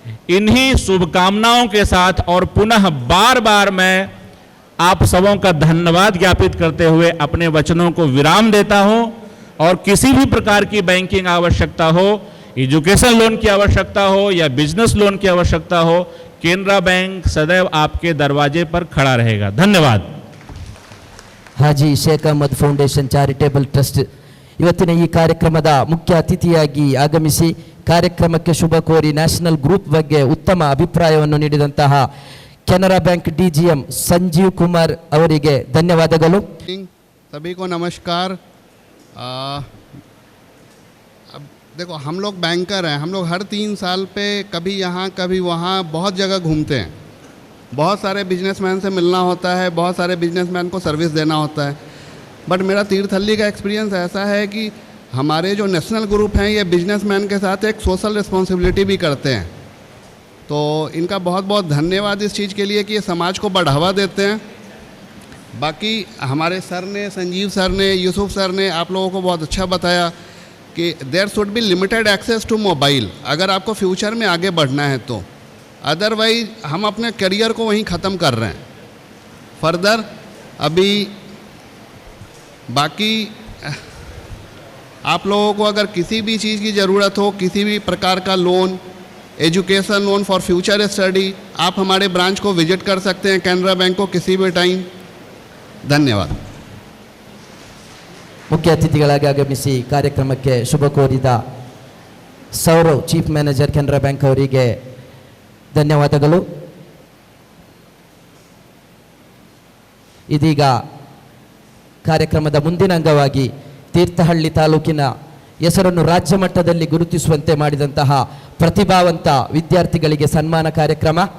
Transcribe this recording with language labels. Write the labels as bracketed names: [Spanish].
[Hindi] इन्हीं शुभकामनाओं के साथ और पुनः बार बार मैं आप सबों का धन्यवाद ज्ञापित करते हुए अपने वचनों को विराम देता हूं। और किसी भी प्रकार की बैंकिंग आवश्यकता हो, एजुकेशन लोन की आवश्यकता हो या बिजनेस लोन की आवश्यकता हो, केनरा बैंक सदैव आपके दरवाजे पर खड़ा रहेगा। धन्यवाद। [Kannada] Haji Sheikh Ahmed foundation charitable trust ಇವತ್ತಿನ ಈ ಕಾರ್ಯಕ್ರಮದ ಮುಖ್ಯ ಅತಿಥಿಯಾಗಿ ಆಗಮಿಸಿ ಕಾರ್ಯಕ್ರಮಕ್ಕೆ ಶುಭ ಕೋರಿ ನ್ಯಾಷನಲ್ ಗ್ರೂಪ್ ಬಗ್ಗೆ ಉತ್ತಮ ಅಭಿಪ್ರಾಯವನ್ನು ನೀಡಿದಂತಹ ಕೆನರಾ ಬ್ಯಾಂಕ್ ಡಿಜಿಎಂ ಸಂಜೀವ್ ಕುಮಾರ್ ಅವರಿಗೆ ಧನ್ಯವಾದಗಳು. [Hindi] सभी को नमस्कार। अब देखो, हम लोग बैंकर हैं, हम लोग हर 3 साल पे कभी यहाँ कभी वहाँ बहुत जगह घूमते हैं, बहुत सारे बिजनेसमैन से मिलना होता है, बहुत सारे बिजनेसमैन को सर्विस देना होता है। बट मेरा तीर्थहल्ली का एक्सपीरियंस ऐसा है कि हमारे जो नेशनल ग्रुप हैं ये बिजनेसमैन के साथ एक सोशल रिस्पॉन्सिबिलिटी भी करते हैं, तो इनका बहुत बहुत धन्यवाद इस चीज़ के लिए कि ये समाज को बढ़ावा देते हैं। बाकी हमारे सर ने, संजीव सर ने, यूसुफ सर ने आप लोगों को बहुत अच्छा बताया कि [English] there should be limited access to mobile [Hindi] अगर आपको फ्यूचर में आगे बढ़ना है तो, अदरवाइज हम अपने करियर को वहीं ख़त्म कर रहे हैं। फर्दर अभी बाकी आप लोगों को अगर किसी भी चीज़ की ज़रूरत हो, किसी भी प्रकार का loan, [English] education loan for future study, [Hindi] आप हमारे ब्रांच को विजिट कर सकते हैं, कैनरा बैंक को किसी भी टाइम। धन्यवाद। [Kannada] ಮುಖ್ಯ ಅತಿಥಿಗಳಾಗಿ ಆಗಮಿಸಿ ಕಾರ್ಯಕ್ರಮಕ್ಕೆ ಶುಭ ಕೋರಿದ Sourav chief manager Canara bank ಅವರಿಗೆ ಧನ್ಯವಾದಗಳು. ಇದೀಗ ಕಾರ್ಯಕ್ರಮದ ಮುಂದಿನ ಅಂಗವಾಗಿ ತೀರ್ಥಹಳ್ಳಿ ತಾಲೂಕಿನ ಹೆಸರನ್ನು ರಾಜ್ಯ ಮಟ್ಟದಲ್ಲಿ ಗುರುತಿಸುವಂತೆ ಮಾಡಿದಂತಹ ಪ್ರತಿಭಾವಂತ ವಿದ್ಯಾರ್ಥಿಗಳಿಗೆ ಸನ್ಮಾನ ಕಾರ್ಯಕ್ರಮ.